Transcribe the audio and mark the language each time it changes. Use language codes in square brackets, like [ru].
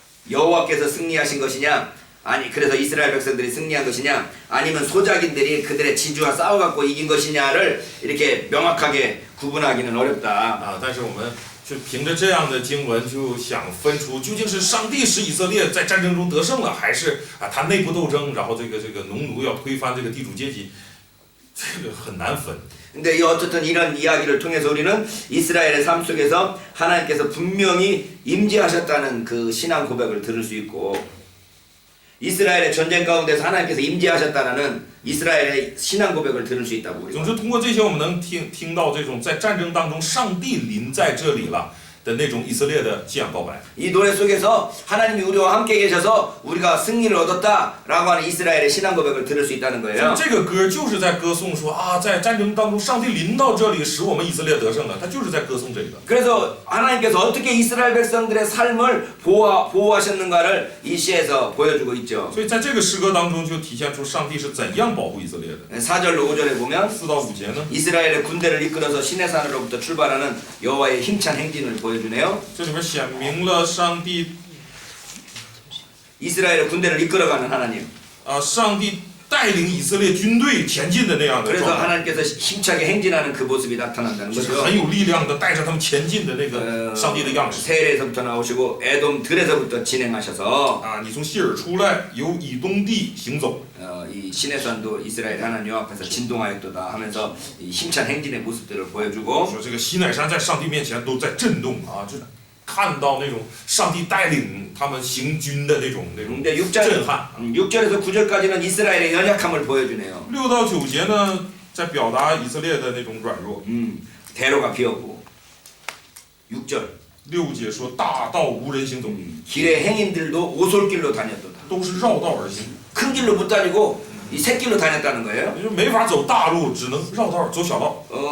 [ko] 여호와께서 승리하신 것이냐? 아니 그래서 이스라엘 백성들이 승리한 것이냐? 아니면 소작인들이 그들의 지주와 싸워갖고 이긴 것이냐를 이렇게 명확하게 구분하기는 어렵다. [zh] 但是我们就凭着这样的经文，就想分出究竟是上帝使以色列在战争中得胜了，还是他内部斗争，然后这个农奴要推翻这个地主阶级，这个很难分。 [ko] 근데 어쨌든 이런 이야기를 통해서 우리는 이스라엘의 삶 속에서 하나님께서 분명히 임재하셨다는 그 신앙 고백을 들을 수 있고 이스라엘의 전쟁 가운데서 하나님께서 임재하셨다는 이스라엘의 신앙 고백을 들을 수 있다고 우리가. [zh] 总之，通过这些，我们能听到这种在战争当中上帝临在这里了的那种以色列的信仰告白。 [ko] 이 노래 속에서 하나님이 우리와 함께 계셔서 우리가 승리를 얻었다라고 하는 이스라엘의 신앙 고백을 들을 수 있다는 [zh] 所以 [ko] 거예요. [zh] 这个歌就是在歌颂说在战争当中，上帝临到这里，使我们以色列得胜了。他就是在歌颂这个。 [ko] 그래서 하나님께서 어떻게 이스라엘 백성들의 삶을 보호하셨는가를 이 시에서 보여주고 있죠. [zh] 所以在这个诗歌当中，就体现出上帝是怎样保护以色列的。 [ko] 4절로 5절에 보면 [zh] 4到5节呢， [ko] 이스라엘의 군대를 이끌어서 시내산으로부터 출발하는 여호와의 힘찬 행진을 보여주네요. [zh] 这里面显明了上帝 [ko] 이스라엘의 군대를 이끌어가는 하나님. [zh] 上帝带领以色列军队前进的那样的 [ko] 그래서 [zh] 状态， [ko] 하나님께서 힘차게 행진하는 그 모습이 나타난다는 [zh] 就是 [ko] 거죠. [zh] 很有力量的带着他们前进的那个上帝的样式。 [ko] 세엘에서부터 나오시고 에돔 들에서부터 진행하셔서 [zh] 啊，你从希尔出来，由以东地行走。 [ko] 이 시내산도 이스라엘 하나님 앞에서 진동하였도다 하면서 이 힘찬 행진의 모습들을 보여주고 [zh] 说这个西乃山在上帝面前都在震动啊，就看到那种上帝带领他们行军的那种 [ko] 근데 [zh] 震撼。 [ko] 6절에서 9절까지는 이스라엘의 연약함을 보여주네요. [zh] 6到9节呢，在表达以色列的那种软弱。 [ko] 대로가 비었고 6절 [zh] 6节说大道无人行走， [ko] 길의 행인들도 오솔길로 다녔도다. [zh] 都是绕道而行， [ko] 큰 길로 못 다니고 이 새길로 다녔다는 거예요. [zh] 也就没法走大路，只能绕道走小道。